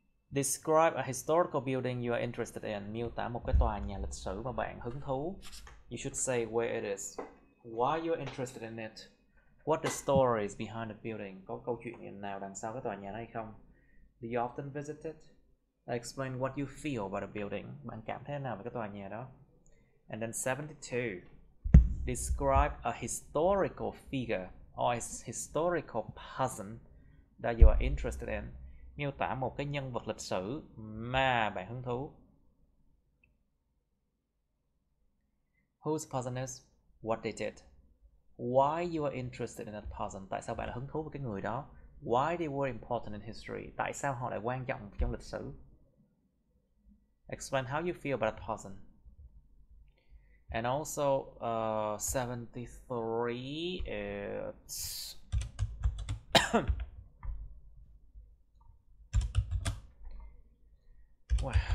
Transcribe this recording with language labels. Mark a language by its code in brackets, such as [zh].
[en] Describe a historical building you are interested in. [vi] Miêu tả một cái tòa nhà lịch sử mà bạn hứng thú. [en] You should say where it is, why you're interested in it, what the story is behind the building. [vi] Có câu chuyện nào đằng sau cái tòa nhà đó hay không? [en] Do you often visit it? Explain what you feel about the building. [vi] Bạn cảm thấy thế nào về cái tòa nhà đó? [en] And then 72. Describe a historical figure or a historical person that you are interested in. [vi] Miêu tả một cái nhân vật lịch sử mà bạn hứng thú. [en] Whose person is, what they did, why you are interested in that person. [vi] Tại sao bạn lại hứng thú với cái người đó? [en] Why they were important in history. [vi] Tại sao họ lại quan trọng trong lịch sử? [en] Explain how you feel about that person. And also 73, it's wow.